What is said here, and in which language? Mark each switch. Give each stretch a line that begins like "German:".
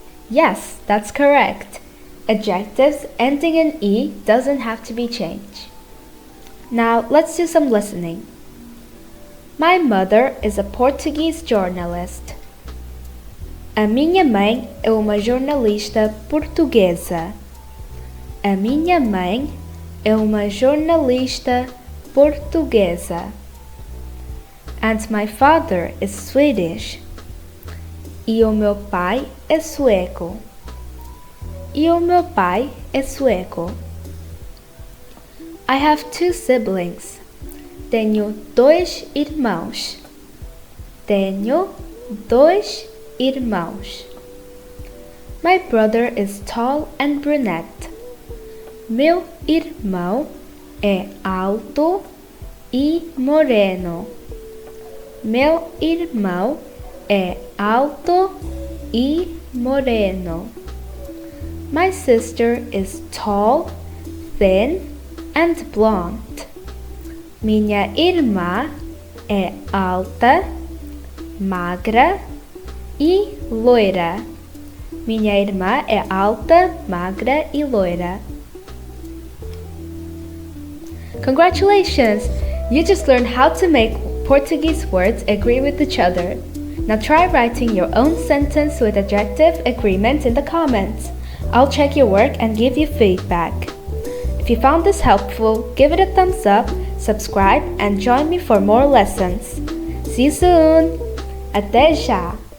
English: Yes, that's correct. Adjectives ending in E doesn't have to be changed. Now let's do some listening. My mother is a Portuguese journalist.
Portuguese: A minha mãe é uma jornalista portuguesa. A minha mãe é uma jornalista portuguesa.
English: And my father is Swedish.
Portuguese: E o meu pai é sueco. E o meu pai é sueco.
English: I have two siblings.
Portuguese: Tenho dois irmãos. Tenho dois irmãos.
English: My brother is tall and brunette.
Portuguese: Meu irmão é alto e moreno. Meu irmão é alto e moreno.
English: My sister is tall, thin, and blonde.
Portuguese: Minha irmã é alta, magra e loira. Minha irmã é alta, magra e loira.
English: Congratulations! You just learned how to make Portuguese words agree with each other. Now try writing your own sentence with adjective agreement in the comments. I'll check your work and give you feedback. If you found this helpful, give it a thumbs up, subscribe, and join me for more lessons. See you soon!
Portuguese: Até já!